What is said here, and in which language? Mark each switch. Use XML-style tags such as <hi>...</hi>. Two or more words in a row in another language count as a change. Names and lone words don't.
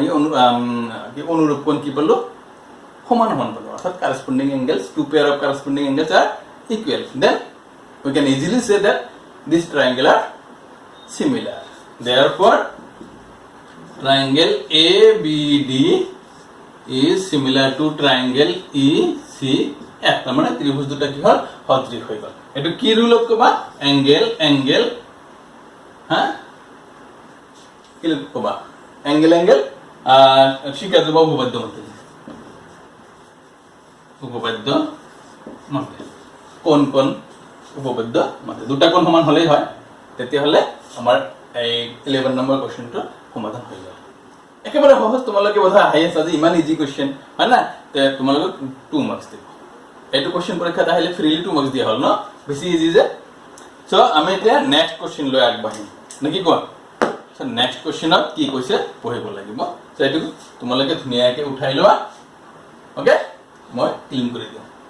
<as>অনুৰূপ কোণ কি পালো সমান সমান পালো অৰ্থাৎ</as> <en>corresponding angles two pair of corresponding angles are equal then we can easily say that this triangle are similar therefore triangle ABD is similar to triangle ECF</en> <as>তার মানে ত্রিভুজ দুটা কি হল সদৃশ হৈ গল এটো কি রুলত কবা angle হ্যাঁ কি কবা angle শিকা যাব উপপাদ্য মতে কোন উপপাদ্য মতে দুটা কোণ সমান হলেই হয় তেতিয়া হলে আমাৰ এই 11 নম্বৰ কোশ্চেনটো সমাধান হৈ যাব একেবাৰে সহজ তোমালোকে বোধা আহি আছে যে ইমান</as> <en>easy question</en> <as>হয় না তে তোমালোকক 2 মার্কস দিব এইটো কোশ্চেন পৰীক্ষাত আহিলে ফ্ৰীলি 2 মার্কস দিয়া হল ন বেছি ইজি যে সো আমি এতিয়া</as> <en>next question</en> <as>লৈ আগবাঢ়িম নেকি কোৱা সো</as> <en>next question</en> <as>কি কৈছে পঢ়িব লাগিব সো এটো তোমালোকে ধুনিয়াকে উঠাই লোৱা ওকে মই ক্লিন কৰি দিম</as>